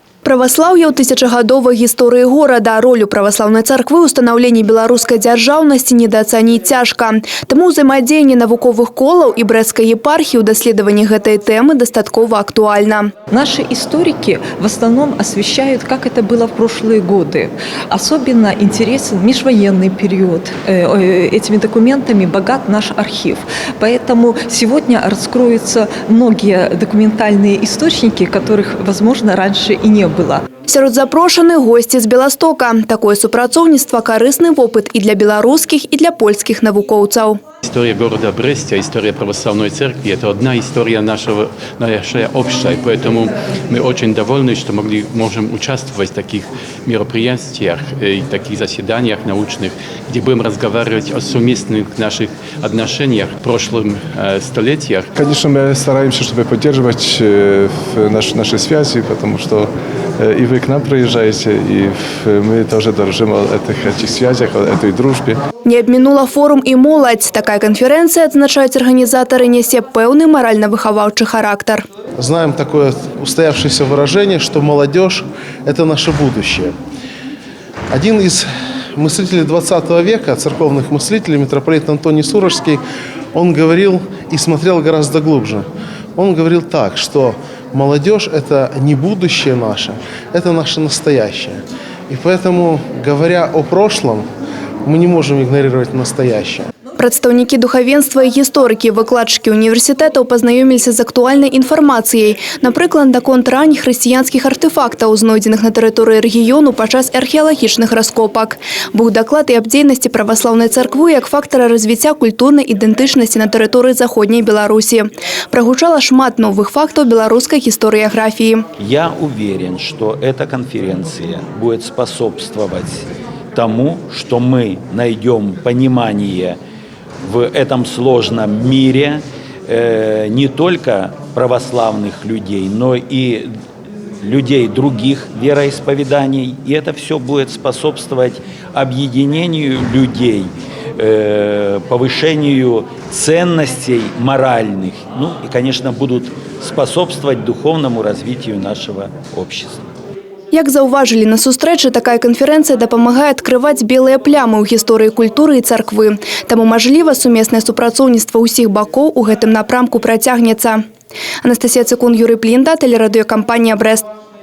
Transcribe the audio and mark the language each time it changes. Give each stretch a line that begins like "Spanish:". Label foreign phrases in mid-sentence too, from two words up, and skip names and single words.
Belarusian: Праваслаўе ў тысячагадовай гісторыі горада. Ролю праваслаўнай царквы ў станаўленні беларускай дзяржаўнасці недаацаніць цяжка. Таму ўзаемадзеянне навуковых колаў і брэсцкай епархіі ў даследаванні гэтай тэмы дастаткова актуальна.
Russian: Наши историки в основном освещают, как это было в прошлые годы. Особенно интересен межвоенный период. Этими документами богат наш архив. Поэтому сегодня раскроются многие документальные источники, которых, возможно, раньше и не было.
Belarusian: Сярод запрошаных госці з Беластока. Такое супрацоўніцтва карысны вопыт і для беларускіх, і для польскіх навукоўцаў.
Russian: История города Брестя, история православной церкви – это одна история наша общая. Поэтому мы очень довольны, что можем участвовать в таких мероприятиях и таких заседаниях научных, где будем разговаривать о совместных наших отношениях в прошлом столетиях. Конечно, мы стараемся, чтобы поддерживать наши связи, потому что и вы к нам приезжаете, и мы тоже дорожим о этих связях, о этой дружбе.
Belarusian: Не абмінула форум і моладзь. Такая конференция, адзначаюць арганізатары, несе пэўны маральна-выхаваўчы характар.
Russian: Знаем такое устоявшееся выражение, что молодежь – это наше будущее. Один из мыслителей 20 века, церковных мыслителей, митрополит Антоний Сурожский, он говорил и смотрел гораздо глубже. Он говорил так, что молодежь – это не будущее наше, это наше настоящее. И поэтому, говоря о прошлом, мы не можем игнорировать настоящее.
Belarusian: Прадстаўнікі духавенства і гісторыкі, выкладчыкі універсітэтаў пазнаёміліся з актуальнай інфармацыяй. Напрыклад, наконт ранніх хрысціянскіх артэфактаў, знойдзеных на тэрыторыі рэгіёну падчас археалагічных раскопак. Быў даклад і аб дзейнасці праваслаўнай царквы як фактара развіцця культурнай ідэнтычнасці на тэрыторыі заходняй Беларусі. Прагучала шмат новых фактаў беларускай гістарыяграфіі.
Russian: Я уверен, что эта конференция будет способствовать тому, что мы найдем понимание в этом сложном мире не только православных людей, но и людей других вероисповеданий. И это все будет способствовать объединению людей, повышению ценностей моральных. Ну и, конечно, будут способствовать духовному развитию нашего общества.
Belarusian: Як заўважылі на сустрэчы, такая канферэнцыя дапамагае адкрываць белыя плямы ў гісторыі культуры і царквы. Таму, мажліва, сумеснае супрацоўніцтва ўсіх бакоў у гэтым напрамку працягнецца. Анастасія Цыкун, Юрый Плінда, тэлерадыёкампанія «Брэст».